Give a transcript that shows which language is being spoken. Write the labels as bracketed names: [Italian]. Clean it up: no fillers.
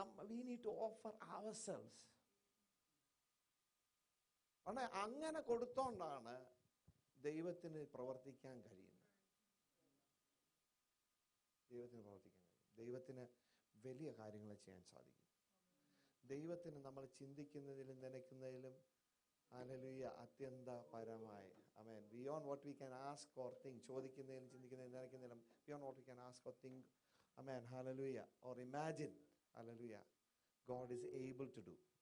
[English] we need to offer ourselves. [Malayalam] അങ്ങനെ കൊടുത്തോണ്ടാണ് ദൈവത്തിന് പ്രവർത്തിക്കാൻ കഴിയുന്നത്. ദൈവത്തിന് വലിയ കാര്യങ്ങൾ ചെയ്യാൻ സാധിക്കും. ദൈവത്തിന് നമ്മൾ ചിന്തിക്കുന്നതിലും നനയ്ക്കുന്നതിലും hallelujah അത്യന്തപരമായി, [English] ആമേൻ, beyond what we can ask or think, [Malayalam] ചോദിക്കുന്നതിലും ചിന്തിക്കുന്നതിലും നനയ്ക്കുന്നതിലും [English] beyond what we can ask or think, ആമേൻ, ഹല്ലേലൂയ, or imagine, ഹല്ലേലൂയ, God is able to do.